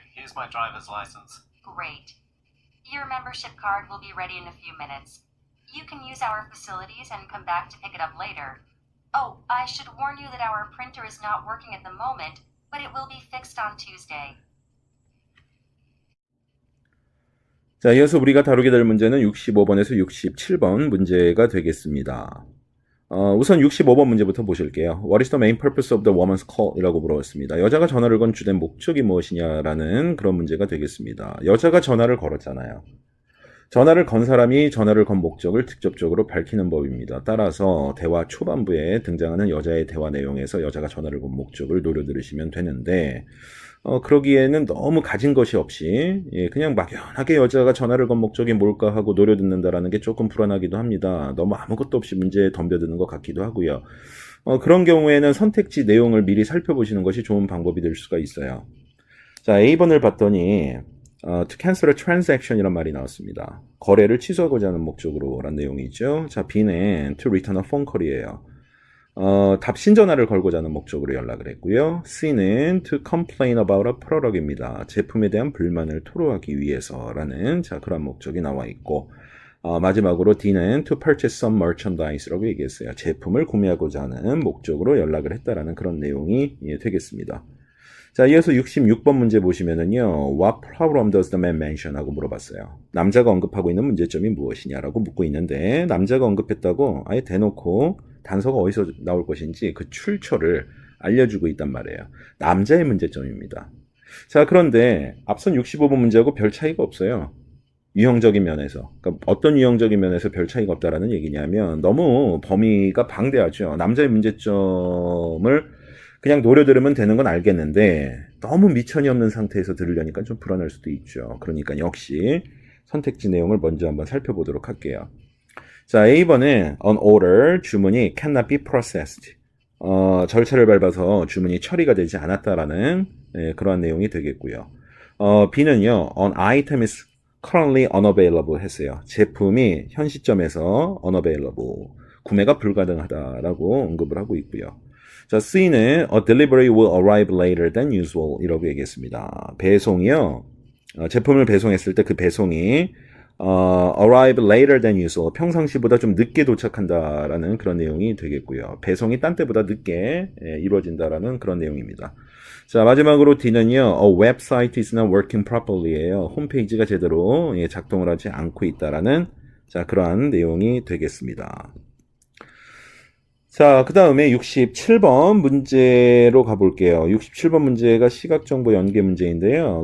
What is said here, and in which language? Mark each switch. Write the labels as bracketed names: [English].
[English] Here's my driver's license. Great. Your membership card will be ready in a few minutes. You can use our facilities and come back to pick it up later. Oh, I should warn you that our printer is not working at the moment, but it will be fixed on Tuesday. [Korean] 자, 이어서 우리가 다루게 될 문제는 65번에서 67번 문제가 되겠습니다. 우선 65번 문제부터 보실게요. [English] What is the main purpose of the woman's call? [Korean] 이라고 물어봤습니다. 여자가 전화를 건 주된 목적이 무엇이냐라는 그런 문제가 되겠습니다. 여자가 전화를 걸었잖아요. 전화를 건 사람이 전화를 건 목적을 직접적으로 밝히는 법입니다. 따라서 대화 초반부에 등장하는 여자의 대화 내용에서 여자가 전화를 건 목적을 노려들으시면 되는데, 그러기에는 너무 가진 것이 없이 그냥 막연하게 여자가 전화를 건 목적이 뭘까 하고 노려듣는다라는 게 조금 불안하기도 합니다. 너무 아무것도 없이 문제에 덤벼드는 것 같기도 하고요. 그런 경우에는 선택지 내용을 미리 살펴보시는 것이 좋은 방법이 될 수가 있어요. 자, A번을 봤더니 to cancel a transaction 이란 말이 나왔습니다. 거래를 취소하고자 하는 목적으로 라는 내용이 있죠. [English] 자, B는 to return a phone call이에요. [Korean] 답신 전화를 걸고자 하는 목적으로 연락을 했고요. [English] C는 to complain about a product입니다. [Korean] 제품에 대한 불만을 토로하기 위해서라는 그런 목적이 나와 있고, 마지막으로 D는 to purchase some merchandise 라고 얘기했어요. 제품을 구매하고자 하는 목적으로 연락을 했다라는 그런 내용이 되겠습니다. [English] 자, 이어서 66번 문제 보시면은요, What problem does the man mention? [Korean] 하고 물어봤어요. 남자가 언급하고 있는 문제점이 무엇이냐라고 묻고 있는데, 남자가 언급했다고 아예 대놓고 단서가 어디서 나올 것인지 그 출처를 알려주고 있단 말이에요. 남자의 문제점입니다. 자, 그런데 앞선 65번 문제하고 별 차이가 없어요. 유형적인 면에서. 그러니까 어떤 유형적인 면에서 별 차이가 없다라는 얘기냐면, 너무 범위가 방대하죠. 남자의 문제점을 그냥 노려들으면 되는 건 알겠는데 너무 미천이 없는 상태에서 들으려니까 좀 불안할 수도 있죠. 그러니까 역시 선택지 내용을 먼저 한번 살펴보도록 할게요. [English] 자, A번은 an order, 주문이 cannot be processed. [Korean] 절차를 밟아서 주문이 처리가 되지 않았다라는 그러한 내용이 되겠고요. [English] B는요, an item is currently unavailable 했어요. [Korean] 제품이 현 시점에서 unavailable, 구매가 불가능하다라고 언급을 하고 있고요. [English] 자, C는 a delivery will arrive later than usual 이라고 얘기했습니다. [Korean] 배송이요, 제품을 배송했을 때 그 배송이 arrive later than usual, 평상시보다 좀 늦게 도착한다라는 그런 내용이 되겠고요. 배송이 딴 때보다 늦게 이루어진다라는 그런 내용입니다. [English] 자, 마지막으로 D는요, a website is not working properly예요. [Korean] 홈페이지가 제대로 작동을 하지 않고 있다라는 그러한 내용이 되겠습니다. 자, 그 다음에 67번 문제로 가볼게요. 67번 문제가 시각정보 연계 문제인데요.